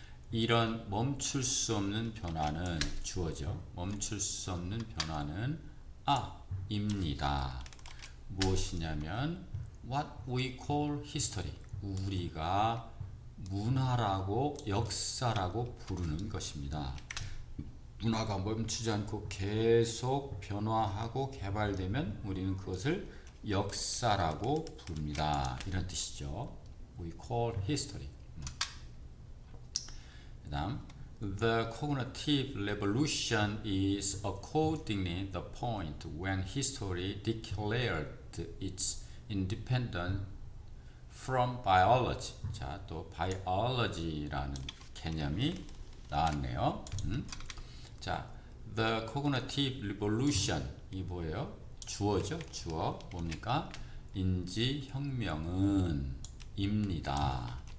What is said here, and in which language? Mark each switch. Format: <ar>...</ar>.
<ko>이런 멈출 수 없는 변화는 주어죠. 멈출 수 없는 변화는 입니다. 무엇이냐면</ko> <en>what we call history.</en> <ko>우리가 문화라고, 역사라고 부르는 것입니다. 문화가 멈추지 않고 계속 변화하고 개발되면 우리는 그것을 역사라고 부릅니다. 이런 뜻이죠.</ko> <en>We call history. 그다음, the cognitive revolution is accordingly the point when history declared its independence from biology.</en> <ko>자, 또 biology라는 개념이 나왔네요. 자,</ko> <en>the cognitive revolution,</en> <ko>이 뭐예요? 주어죠. 주어 뭡니까? 인지혁명은 입니다.</ko>